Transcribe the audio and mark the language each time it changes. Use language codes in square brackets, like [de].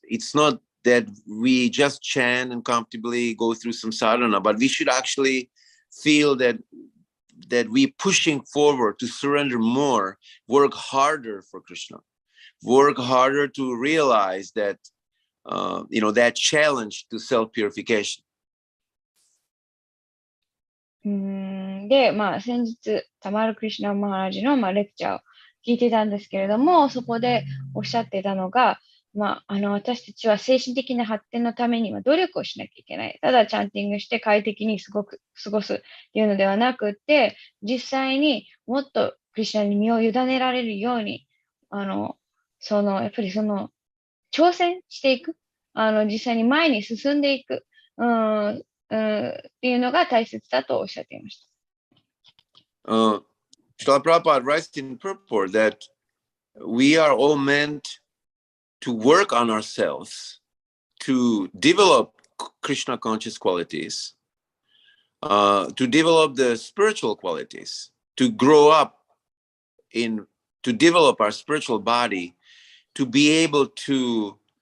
[en] It's not that we just chant and comfortably go through some sadhana, but we should actually feel that we're pushing forward to surrender more, work harder for Krishna, work harder to realize that, that challenge to self-purification. [ja] で、先日、タマル・クリシュナ・マハラジの、レクチャーを聞いてたんですけれども、そこでおっしゃってたのが、私たちは精神的な発展のためには努力をしなきゃいけない。ただチャンティングして快適に過ごすっていうのではなくて、実際にもっとクリシュナに身を委ねられるように、やっぱり挑戦していく。実際に前に進んでいく。っていうのが大切だとおっしゃっていました。 [en] Srila Prabhupada writes in purport that we are all meant to work on ourselves, to develop Krishna conscious qualities, to develop the spiritual qualities, to grow up to develop our spiritual body, to be able to